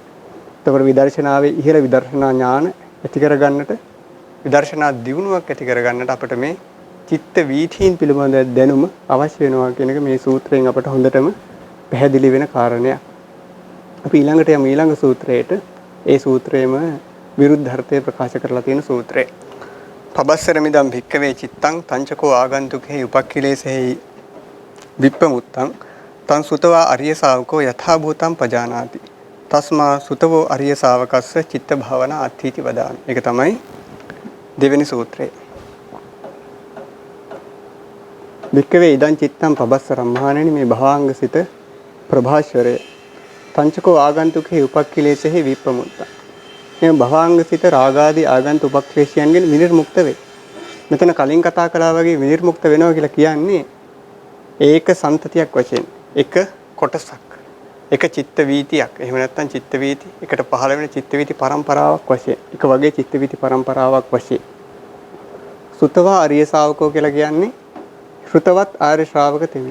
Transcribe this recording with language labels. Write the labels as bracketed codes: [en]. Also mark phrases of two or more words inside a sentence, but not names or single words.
[si] එතකොට විදර්ශනාවේ ඉහළ විදර්ශනා ඥාන ඇති කරගන්නට විදර්ශනා දියුණුවක් ඇති කරගන්නට අපිට මේ චිත්ත වීථීන් පිළිබඳ දැනුම අවශ්‍ය වෙනවා කියන එක මේ සූත්‍රයෙන් අපට හොඳටම පැහැදිලි වෙන කාරණයක්. අපි ඊළඟට යමු ඊළඟ සූත්‍රයට. ඒ සූත්‍රයේම විරුද්ධර්ථය ප්‍රකාශ කරලා තියෙන සූත්‍රය. [pi] පබස්සර මිදම් භික්කවේ චිත්තං තංචකෝ ආගන්තුකේ උපක්ඛිලේසෙහි විප්පමුත්තං තං සුතවා අරිය ශාවකෝ යථා භූතං පජානාති. තස්මා සුතවෝ අරිය ශාවකස්ස චිත්ත භාවනා අත්ථීති වදාමි. [si] ඒක තමයි දෙවෙනි සූත්‍රය. [pi] වික්කවේ ඉදං චිත්තං පබස්සරම් [si] මහණෙනි මේ භවාංග සිත ප්‍රභාස්වරය [pi] පංචකෝ ආගන්තුකේ උපක්ඛිලේසෙහි විප්පමුත්තං. [si] මේ භවාංග සිත රාගාදී ආගන්තුක උපක්ඛේශයන්ගෙන් විනිර්මුක්ත වේ. මෙතන කලින් කතා කළා වගේ විනිර්මුක්ත වෙනවා කියලා කියන්නේ ඒක සන්තතියක් වශයෙන් එක කොටසක් එක චිත්ත වීතියක් එහෙම නැත්නම් චිත්ත වීති එකට පහළ වෙන චිත්ත වීති පරම්පරාවක් වශයෙන් එක වගේ චිත්ත වීති පරම්පරාවක් වශයෙන් [pi] සුතවා ආර්ය ශ්‍රාවකෝ [si] කියලා කියන්නේ ශ්‍රුතවත් ආර්ය ශ්‍රාවක තෙමි.